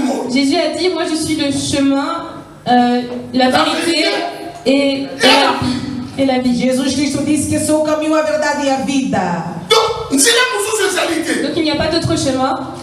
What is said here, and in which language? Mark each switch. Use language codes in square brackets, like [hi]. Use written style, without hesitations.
[fr] Jésus a dit, moi je suis le chemin, la vérité et la vie. [pt] Jesus Cristo disse que sou o caminho, a verdade e a vida. [fr] Donc il n'y a pas d'autre chemin.